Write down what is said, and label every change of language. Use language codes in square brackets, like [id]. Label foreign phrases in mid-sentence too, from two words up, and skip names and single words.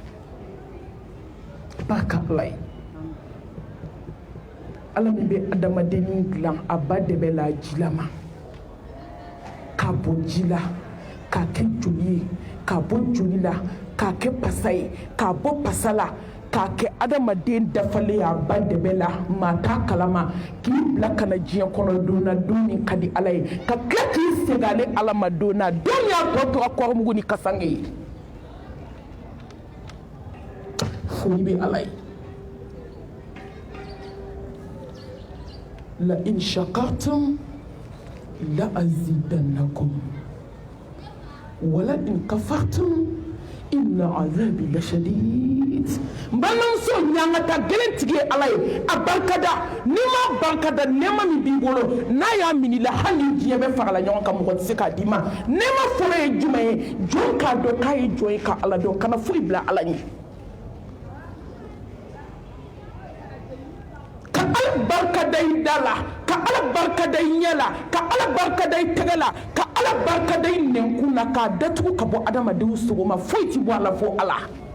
[bm] barika ala ye ala min bɛ adamadennin dilan a ba dɛbɛ la jilama k'a bɔ ji la k'a kɛ joli ye k'a bɔ joli la k'a kɛ pasa ye k'a bɔ pasa la k'a kɛ adamaden dafalen a ba dɛbɛ la maa t'a kalama k'i bila ka na diɲɛ kɔnɔ don na don min ka di ala ye ka tila k'i segin ale ala ma don na don y'a tɔ tora kɔrɔmugu ni kasange ye foli bɛ ala ye la [ar] لئن شكرتم لأزيدنكم ولئن كفرتم إن عذابي لشديد balimamuso [bm] ɲangata gɛlɛn tigi ye ala ye a barikada n'i ma barikada nɛɛma min b'i bolo n'a y'a minɛ i la hali ni diɲɛ bɛ farala ɲɔgɔn kan mɔgɔ tɛ se k'a d'i ma nɛɛma fɔlɔ ye jumɛn ye jɔn k'a dɔn k'a ye jɔn ye ka ala dɔn kana foyi bila ala ɲɛ ka ala barikada i da la ka ala barikada i ɲɛ la ka ala barikada i tɛgɛ la ka ala barikada i nɛnkun na k'a datugu ka bɔ adamadenw sogo ma foyi tɛ bɔ a la fo ala